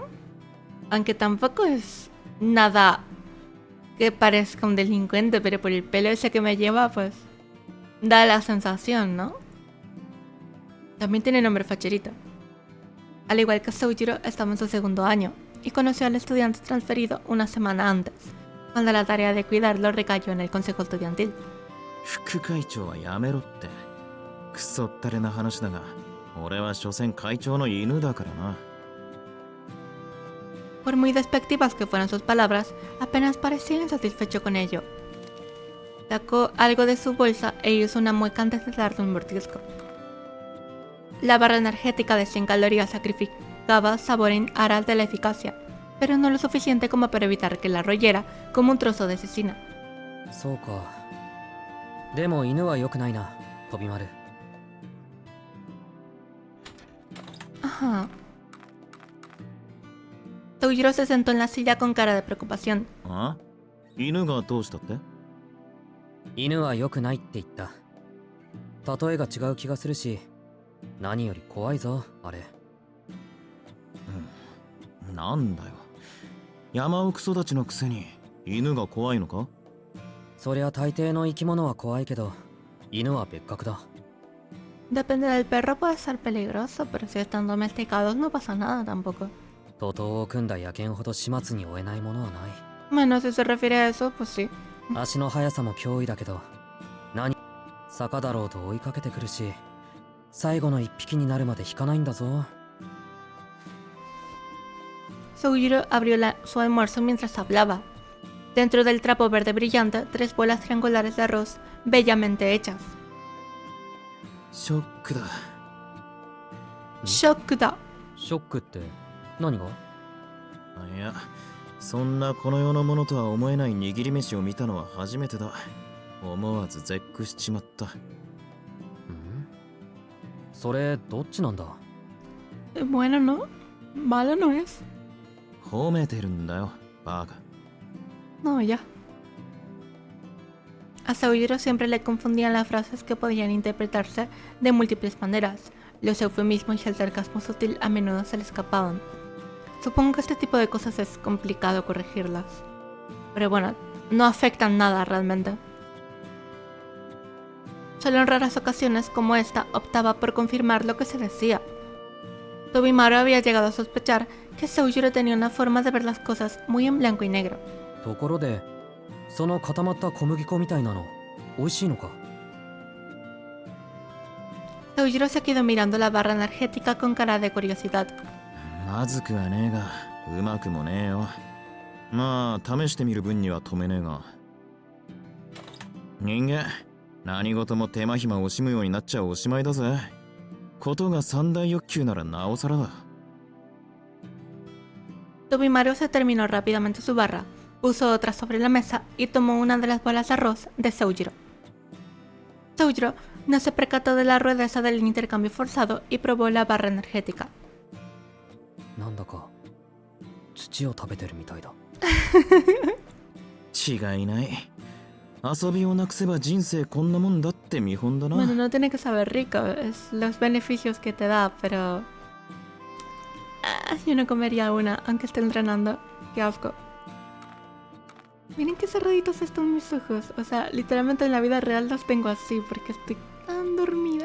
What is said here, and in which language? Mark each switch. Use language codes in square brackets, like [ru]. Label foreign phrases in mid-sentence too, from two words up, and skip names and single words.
[es] Aunque tampoco es nada que parezca un delincuente, pero por el pelo ese que me lleva, pues da la sensación, ¿no? También tiene nombre facherito. Al igual que Soujiro, estaba en su segundo año y conoció al estudiante transferido una semana antes, cuando la tarea de cuidarlo recayó en el consejo estudiantil. [ja] 副会長はやめろって。クソったれな話だが、俺は所詮会長の犬だからな。 [es] Por muy despectivas que fueran sus palabras, apenas parecía insatisfecho con ello. Sacó algo de su bolsa e hizo una mueca antes de darle un mordisco. La barra energética de 100 calorías sacrificaba sabor en aras de la eficacia, pero no lo suficiente como para evitar que la royera como un trozo de cecina. [ja] そうか。でも犬は良くないな、飛び丸。 [es] Ajá. Toujiro se sentó en la silla con cara de preocupación. [ja] あ犬がどうしたって？犬は良くないって言った。例えが違う気がするし、何より怖いぞ、あれ。なんだよ。山奥育ちのくせに犬が怖いのか？そりゃ大抵の生き物は怖いけど、犬は別格だ。 [es] Depende del perro, puede ser peligroso, pero si están domesticados no pasa nada tampoco. [ja] 徒党を組んだ野犬ほど始末に負えないものはない。 [es] Bueno, si se refiere a eso, pues sí. [ja] 足の速さも脅威だけど、坂だろうと追いかけてくるし、最後の一匹になるまで引かないんだぞ。 [es] Soujiro abrió su almuerzo mientras hablaba. Dentro del trapo verde brillante, 3 bolas triangulares de arroz bellamente hechas. [ja] ショックだ。ショックだ. ショックって何が？いや、そんなこの世のものとは思えない握り飯を見たのは初めてだ。思わず絶句しちまった。それどっちなんだ？ [es] Bueno, no. Malo no es. [ja] 褒めてるんだよ、バカ。 [es] No, ya. A Soujiro siempre le confundían las frases que podían interpretarse de múltiples maneras. Los eufemismos y el sarcasmo sutil a menudo se le escapaban. Supongo que este tipo de cosas es complicado corregirlas. Pero bueno, no afectan nada realmente. Solo en raras ocasiones como esta optaba por confirmar lo que se decía. Tobimaru había llegado a sospechar que Soujiro tenía una forma de ver las cosas muy en blanco y negro. [ja] ところで、その固まった小麦粉みたいなの、美味しいのか？ [es] Soujiro se quedó mirando la barra energética con cara de curiosidad. [ja] まずくはねえが、うまくもねえよ。まあ、試してみる分には止めねえが。人間、何事も手間暇惜しむようになっちゃおしまいだぜ。ことが三大欲求ならなおさらだ。 [es] Tobimaru se terminó rápidamente su barra, puso otra sobre la mesa y tomó una de las bolas de arroz de Soujiro. Soujiro no se percató de la rudeza del intercambio forzado y probó la barra energética. [ja] なんだか土を食べてるみたいだ。違いない。遊びをなくせば人生こんなもんだって見本だな。 [es] Bueno, no tiene que saber rico, es los beneficios que te da, pero... yo no comería una, aunque esté entrenando. Qué asco. Miren qué cerraditos están mis ojos. O sea, literalmente en la vida real los tengo así porque estoy tan dormida.